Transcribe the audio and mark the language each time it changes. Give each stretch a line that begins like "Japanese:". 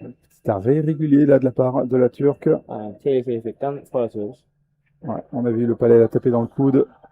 French: C'est un irrégulier là de la part de la Turque.
Turkish: yani, tehlikelilikten faul atıyoruz.
French: Ouais, on a vu le palais la taper dans le coude.